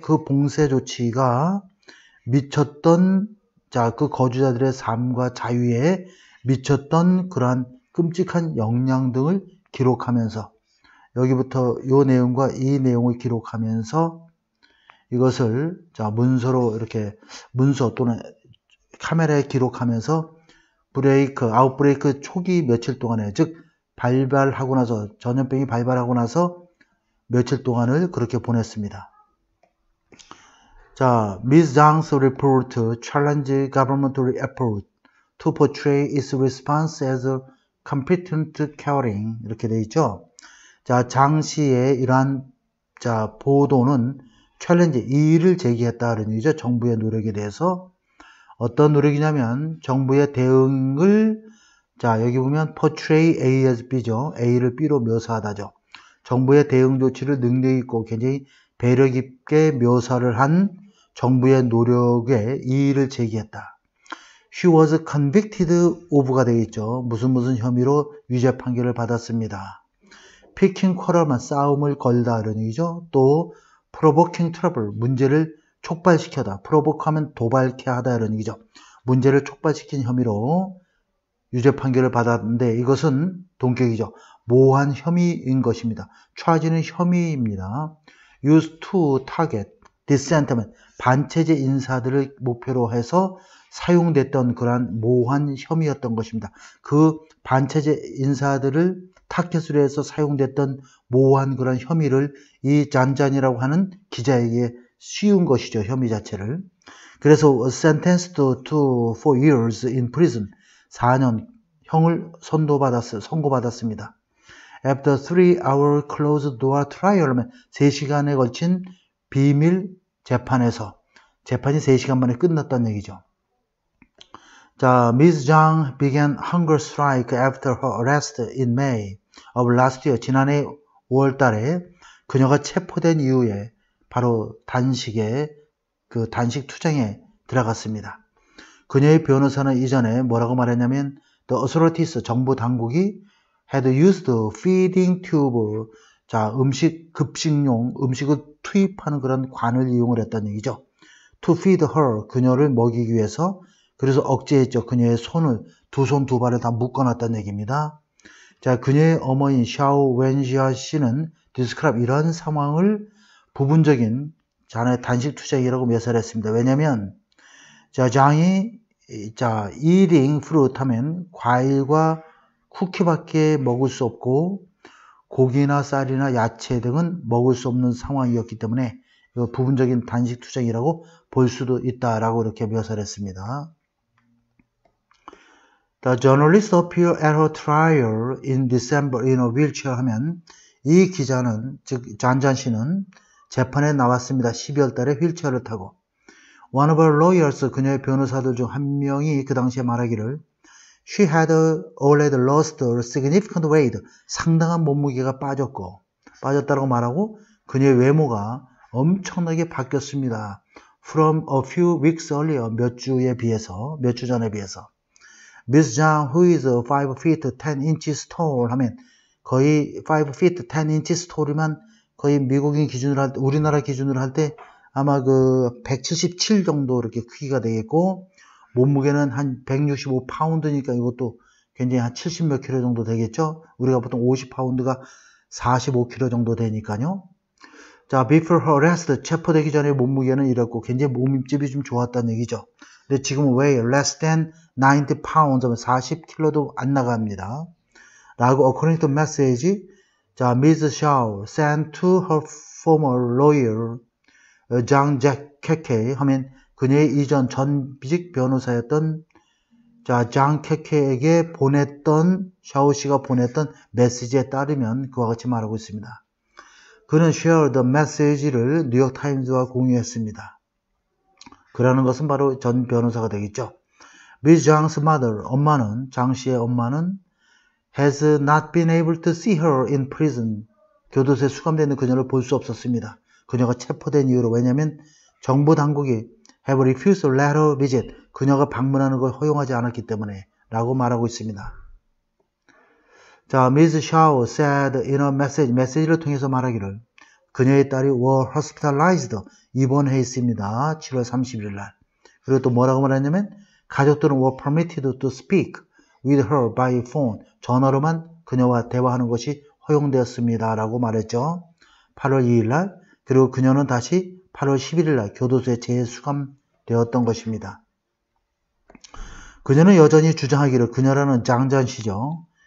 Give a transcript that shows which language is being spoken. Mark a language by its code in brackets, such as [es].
[ko] 그 봉쇄 조치가 미쳤던, 자, 그 거주자들의 삶과 자유에 미쳤던 그러한 끔찍한 영향 등을 기록하면서, 여기부터 이 내용과 이 내용을 기록하면서 이것을, 자, 문서로 이렇게, 문서 또는 카메라에 기록하면서 아웃브레이크 초기 며칠 동안에, 즉 발발하고 나서, 전염병이 발발하고 나서 며칠 동안을 그렇게 보냈습니다. 자, Ms. [en] Zhang's report challenged governmental effort to portray its response as competent caring, [ko] 이렇게 되어 있죠. 자, 장 씨의 이러한, 자, 보도는 챌린지, 이의를 제기했다는 얘기죠. 정부의 노력에 대해서. 어떤 노력이냐면 정부의 대응을, 자, 여기 보면 [en] portray A as B [ko] 죠. A를 B로 묘사하다죠. 정부의 대응 조치를 능력 있고 굉장히 배려 깊게 묘사를 한 정부의 노력에 이의를 제기했다. [en] She was convicted of [ko] 가 되어 있죠. 무슨 혐의로 유죄 판결을 받았습니다. [en] Picking quarrel [ko] 만 싸움을 걸다 이런 얘기죠. 또 [en] provoking trouble, [ko] 문제를 촉발시켜다. provoke 하면 도발케 하다 이런 얘기죠. 문제를 촉발시킨 혐의로 유죄 판결을 받았는데 이것은 동격이죠. 모한 혐의인 것입니다. charge는 혐의입니다. [en] used to target, dissent [ko] 하면 반체제 인사들을 목표로 해서 사용됐던 그러한 모한 혐의였던 것입니다. 그 반체제 인사들을 타켓으로 해서 사용됐던 모호한 그런 혐의를 이 잔잔이라고 하는 기자에게 씌운 것이죠. 혐의 자체를. 그래서 [en] sentenced to 4 years in prison. [ko] 4년 형을 선고받았습니다. [en] After 3-hour closed door trial, [ko] 3시간에 걸친 비밀 재판에서 재판이 3시간 만에 끝났다는 얘기죠. 자, Ms. [en] Zhang began hunger strike after her arrest in May of last year. [ko] 지난해 5월 달에 그녀가 체포된 이후에 바로 단식 투쟁에 들어갔습니다. 그녀의 변호사는 이전에 뭐라고 말했냐면 [en] The authorities, [ko] 정부 당국이 [en] had used feeding tube, [ko] 자, 급식용 음식을 투입하는 그런 관을 이용을 했다는 얘기죠. [en] To feed her, [ko] 그녀를 먹이기 위해서. 그래서 억제했죠. 그녀의 손을, 두 손 두 발을 다 묶어놨다는 얘기입니다. 자, 그녀의 어머니 샤오 웬지아 씨는 describe 이런 상황을 부분적인 단식 투쟁이라고 묘사를 했습니다. 왜냐면 자, 장이 [en] eating fruit [ko] 하면 과일과 쿠키밖에 먹을 수 없고 고기나 쌀이나 야채 등은 먹을 수 없는 상황이었기 때문에 부분적인 단식 투쟁이라고 볼 수도 있다라고 이렇게 묘사를 했습니다. [en] The journalist appeared at her trial in December in a wheelchair [ko] 하면 이 기자는 즉 잔잔 씨는 재판에 나왔습니다. 12월 달에 휠체어를 타고 [en] One of her lawyers, [ko] 그녀의 변호사들 중 한 명이 그 당시에 말하기를 [en] She had already lost a significant weight. [ko] 상당한 몸무게가 빠졌다고 말하고 그녀의 외모가 엄청나게 바뀌었습니다. [en] From a few weeks earlier, [ko] 몇 주 전에 비해서. [en] Ms. [ko] Zhang, [en] who is 5 feet 10 inches tall [ko] 하면 거의 5 feet 10 inches tall이면 거의 미국인 기준으로 할 때, 우리나라 기준으로 할 때 아마 177 정도 이렇게 크기가 되겠고, 몸무게는 한 165파운드니까 이것도 굉장히 한 70 몇 킬로 정도 되겠죠? 우리가 보통 50파운드가 45킬로 정도 되니까요. 자, [en] before her arrest, [ko] 체포되기 전에 몸무게는 이랬고, 굉장히 몸집이 좀 좋았다는 얘기죠. 근데 지금은 [en] weigh less than 90 pounds, [ko] 40킬로도 안 나갑니다. 라고, [en] according to message, 자, Ms. Xiao sent to her former lawyer, Zhang Keke [ko] 하면 그녀의 이전 전직 변호사였던 장 케케에게 샤오 씨가 보냈던 메시지에 따르면 그와 같이 말하고 있습니다. 그는 [en] share the message [ko] 를 뉴욕타임즈와 공유했습니다. 그라는 것은 바로 전 변호사가 되겠죠. [en] Ms. Zhang's mother, [ko] 장 씨의 엄마는 [en] has not been able to see her in prison. [ko] 교도소에 수감되는 그녀를 볼 수 없었습니다. 그녀가 체포된 이유로. 왜냐하면 정부 당국이 [en] have refused to let her visit. [ko] 그녀가 방문하는 걸 허용하지 않았기 때문에 라고 말하고 있습니다. 자, Ms. [en] Xiao said in a message, [ko] 메시지를 통해서 말하기를 그녀의 딸이 [en] were hospitalized, [ko] 입원해 있습니다. 7월 31일 날. 그리고 또 뭐라고 말했냐면 가족들은 [en] were permitted to speak with her by phone. [ko] 전화로만 그녀와 대화하는 것이 허용되었습니다. 라고 말했죠. 8월 2일 날. 그리고 그녀는 다시 8월 11일 날 교도소에 재수감되었던 것입니다. 그녀는 여전히 주장하기를 그녀라는 장잔 씨죠.